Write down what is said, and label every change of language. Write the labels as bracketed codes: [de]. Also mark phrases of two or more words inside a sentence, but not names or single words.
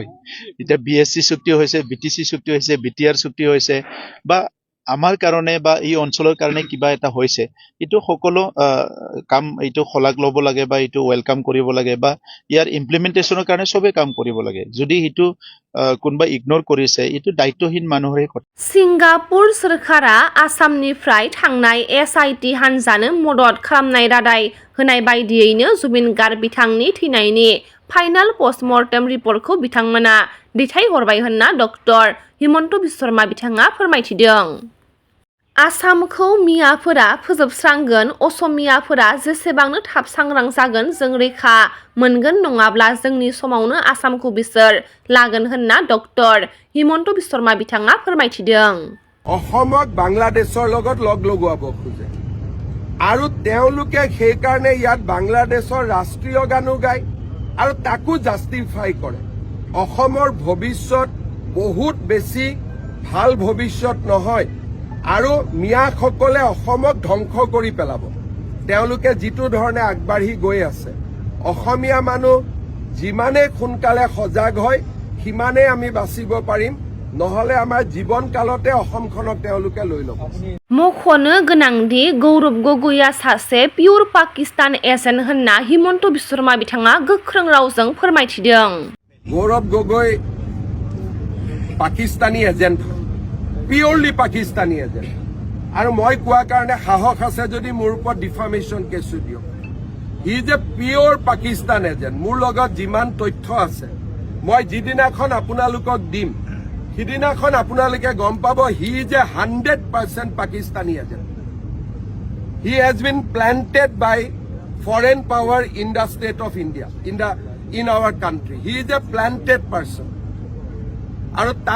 [as] এতিয়া বিএছচি চুক্তি হৈছে, বিটিচি চুক্তি হৈছে, বিটিআৰ চুক্তি হৈছে বা আমাৰ কাৰণে বা এই অঞ্চলৰ কাৰণে কিবা এটা হৈছে, এইটো সকলো কাম এইটো শলাগ ল'ব লাগে বা এইটো ৱেলকাম কৰিব লাগে বা ইয়াৰ ইমপ্লিমেণ্টেশ্যনৰ কাৰণে চবেই কাম কৰিব লাগে। যদি এইটো কোনোবা ইগনৰ কৰিছে এইটো দায়িত্বহীন মানুহৰে কথা। [brx] सिंगापुर सोरखारा आसामनिफ्राय थांनाय एसआइटि हानजानो मदद खालामनाय रादाय होनाय बायदियैनो जुबिन गार्ग बिथांनि थैनायनि [en] final postmortem report [brx] बिथांमोना दैथायहरबाय होनना डक्टर हिमन्त बिश्व शर्मा बिथाङा फोरमायथिदों। आसामखौ मियाफोरा फोजोबस्रांगोन, असमियाफोरा जेसेबांनो थाब सांग्रां जागोन जों रैखा मोनगोन नङाब्ला जोंनि समावनो आसामखौ बिसोर लागोन होनना डक्टर हिमन्त बिश्व शर्मा बिथाङा फोरमायथिदों। [as] অসমক বাংলাদেশৰ লগত লগ লগোৱাব খোজে আৰু তেওঁলোকে সেই কাৰণে ইয়াত বাংলাদেশৰ ৰাষ্ট্ৰীয় গানো গায় আৰু তাকো জাষ্টিফাই কৰে। অসমৰ ভৱিষ্যত বহুত বেছি ভাল ভৱিষ্যত নহয় আৰু মিয়াসকলে অসমক ধ্বংস কৰি পেলাব। তেওঁলোকে যিটো ধৰণে আগবাঢ়ি গৈ আছে, অসমীয়া মানুহ যিমানে সোনকালে সজাগ হয় সিমানে আমি বাচিব পাৰিম, নহলে আমাৰ জীৱন কালতে অসমখনক তেওঁলোকে লৈ ল'ব। [brx] मख'नो गोनांदि गौरव गगैया सासे [en] pure Pakistan agent [brx] होनना हिमन्त बिश्व शर्मा बिथाङा गोख्रों रावजों फोरमायथिदों। [as] गौरव गगৈ [en] Pakistani agent, purely Pakistani agent [as] আৰু মই কোৱা কাৰণে সাহস আছে যদি মোৰ ওপৰত [en] defamation case [as] দিয়ক। [en] He is a pure Pakistan agent. [as] মোৰ লগত যিমান তথ্য আছে মই যিদিনাখন আপোনালোকক দিম সিদিনাখন আপোনালোকে গম পাব [en] he is a 100% Pakistani agent he has been planted by foreign power in the state of India in our country he is a planted person [as] আৰু তাৰ